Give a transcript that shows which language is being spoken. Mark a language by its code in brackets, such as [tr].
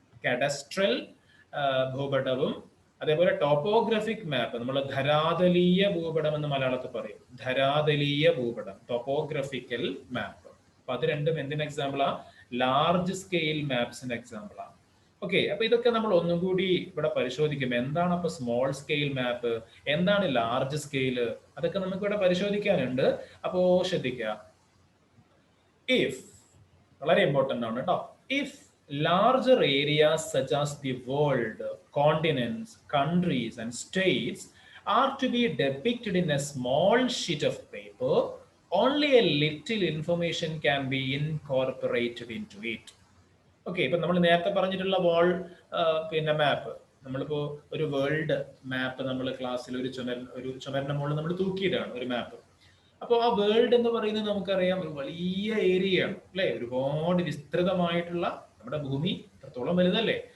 [ml] Cadastral ഭൂപടവും അതേപോലെ topographic മാപ്പ്, നമ്മൾ ധരാതലീയ ഭൂപടം എന്ന് മലയാളത്തിൽ പറയും, ധരാതലീയ ഭൂപടം, ടോപ്പോഗ്രഫിക്കൽ മാപ്പ്. അപ്പൊ അത് രണ്ടും എന്തിന് എക്സാമ്പിളാ? ലാർജ് സ്കെയിൽ മാപ്സിന്റെ എക്സാമ്പിളാണ്. ഓക്കെ, അപ്പൊ ഇതൊക്കെ നമ്മൾ ഒന്നും കൂടി ഇവിടെ പരിശോധിക്കും. എന്താണ് അപ്പൊ സ്മോൾ സ്കെയിൽ മാപ്പ്, എന്താണ് ലാർജ് സ്കെയില്, അതൊക്കെ നമുക്ക് ഇവിടെ പരിശോധിക്കാനുണ്ട്. അപ്പോ ശ്രദ്ധിക്കുക, ഇഫ്, വളരെ ഇമ്പോർട്ടന്റ് ആണ് കേട്ടോ, if [en] larger areas such as the world, continents, countries and states are to be depicted in a small sheet of paper, only a little information can be incorporated into it. [ml] Okay, ഇപ്പൊ നമ്മൾ നേരത്തെ പറഞ്ഞിട്ടുള്ള വാൾ പിന്നെ മാപ്പ്, നമ്മളിപ്പോ ഒരു world map നമ്മൾ ക്ലാസ്സിൽ ഒരു ചുമരിന്റെ മുകളിൽ നമ്മൾ തൂക്കിയിട്ടാണ് ഒരു മാപ്പ്. അപ്പോൾ ആ വേൾഡ് എന്ന് പറയുന്നത് നമുക്കറിയാം ഒരു വലിയ ഏരിയയാണ് അല്ലെ, ഒരുപാട് വിസ്തൃതമായിട്ടുള്ള, നമ്മുടെ ഭൂമി അത്രത്തോളം വലുതല്ലേ.